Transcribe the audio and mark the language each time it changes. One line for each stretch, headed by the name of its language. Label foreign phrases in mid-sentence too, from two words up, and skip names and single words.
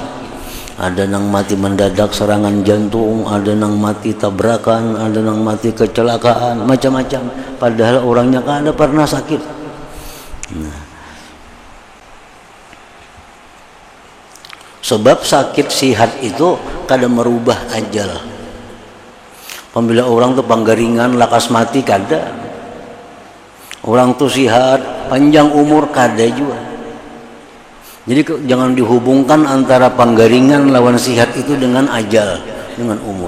Banjar: Ada yang mati mendadak serangan jantung, ada yang mati tabrakan, ada yang mati kecelakaan, macam-macam. Padahal orangnya kan ada pernah sakit. Sebab sakit sihat itu kadang merubah ajal. Apabila orang tuh panggaringan lakas mati kada, orang tuh sihat panjang umur kada juga. Jadi jangan dihubungkan antara panggaringan lawan sihat itu dengan ajal, dengan umur.